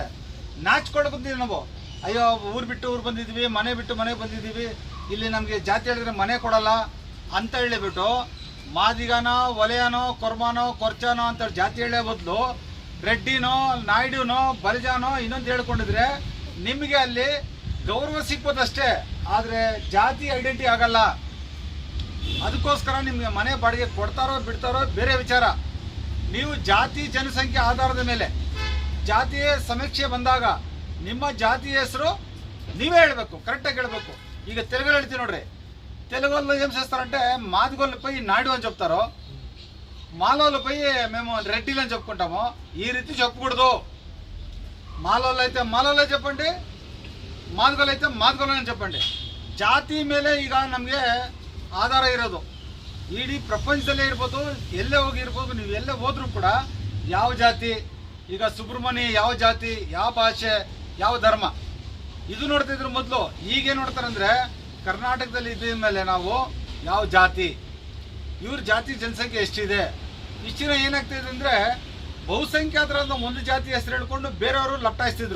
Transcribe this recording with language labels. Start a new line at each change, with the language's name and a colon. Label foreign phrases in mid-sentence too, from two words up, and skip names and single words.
Kannada: ನಾಚ್ಕೊಂಡು ಬಂದಿದ್ದೀವಿ ನಾವು, ಅಯ್ಯೋ ಊರು ಬಿಟ್ಟು ಊರು ಬಂದಿದ್ದೀವಿ, ಮನೆ ಬಿಟ್ಟು ಮನೆಗೆ ಬಂದಿದ್ದೀವಿ, ಇಲ್ಲಿ ನಮಗೆ ಜಾತಿ ಹೇಳಿದ್ರೆ ಮನೆ ಕೊಡಲ್ಲ ಅಂತ ಹೇಳಿಬಿಟ್ಟು ಮಾದಿಗನೋ, ವಲಯನೋ, ಕೊರ್ಮಾನೋ, ಕೊರ್ಚಾನೋ ಅಂತ ಜಾತಿ ಹೇಳೋ ಬದಲು ರೆಡ್ಡಿನೋ, ನಾಯ್ಡುನೋ, ಬಲಿಜಾನೋ ಇನ್ನೊಂದು ಹೇಳ್ಕೊಂಡಿದ್ರೆ ನಿಮಗೆ ಅಲ್ಲಿ ಗೌರವ ಸಿಗ್ಬೋದಷ್ಟೇ, ಆದರೆ ಜಾತಿ ಐಡೆಂಟಿ ಆಗಲ್ಲ. ಅದಕ್ಕೋಸ್ಕರ ನಿಮಗೆ ಮನೆ ಬಾಡಿಗೆ ಕೊಡ್ತಾರೋ ಬಿಡ್ತಾರೋ ಬೇರೆ ವಿಚಾರ. ನೀವು ಜಾತಿ ಜನಸಂಖ್ಯೆ ಆಧಾರದ ಮೇಲೆ ಜಾತಿಯ ಸಮೀಕ್ಷೆ ಬಂದಾಗ ನಿಮ್ಮ ಜಾತಿ ಹೆಸರು ನೀವೇ ಹೇಳಬೇಕು, ಕರೆಕ್ಟಾಗಿ ಹೇಳಬೇಕು. ಈಗ ತೆಲುಗಲ್ಲಿ ಹೇಳ್ತೀವಿ ನೋಡ್ರಿ,
Telugu: తెలుగులో ఏం చేస్తారంటే మాదిగోళ్ళు పోయి నాయుడు అని చెప్తారు, మాలోళ్ళు పోయి మేము రెడ్డిలు అని చెప్పుకుంటాము. ఈ రీతి చెప్పకూడదు. మాలోళ్ళు అయితే మాలోళ్ళే చెప్పండి, ಮಾದಿಗೋళ్ళు అయితే ಮಾದಿಗೋళ్ళు అని చెప్పండి.
Kannada: ಜಾತಿ ಮೇಲೆ ಈಗ ನಮಗೆ ಆಧಾರ ಇರೋದು. ಇಡೀ ಪ್ರಪಂಚದಲ್ಲೇ ಇರ್ಬೋದು, ಎಲ್ಲೇ ಹೋಗಿರ್ಬೋದು, ನೀವು ಎಲ್ಲೇ ಹೋದ್ರೂ ಕೂಡ ಯಾವ ಜಾತಿ, ಈಗ ಸುಬ್ರಹ್ಮಣ್ಯ ಯಾವ ಜಾತಿ, ಯಾವ ಭಾಷೆ, ಯಾವ ಧರ್ಮ ಇದು ನೋಡ್ತಿದ್ರು ಮೊದಲು. ಈಗೇನು ನೋಡ್ತಾರಂದ್ರೆ ಕರ್ನಾಟಕದಲ್ಲಿ ಇದ್ದ ಮೇಲೆ ನಾವು ಯಾವ ಜಾತಿ, ಇವ್ರ ಜಾತಿ ಜನಸಂಖ್ಯೆ ಎಷ್ಟಿದೆ, ಇಷ್ಟಿನ ಏನಾಗ್ತಿದೆ ಅಂದರೆ ಬಹುಸಂಖ್ಯಾತರಾದ ಒಂದು ಜಾತಿ ಹೆಸರು ಹೇಳ್ಕೊಂಡು ಬೇರೆಯವರು ಲಪ್ಟಾಯಿಸ್ತಿದ್ರು.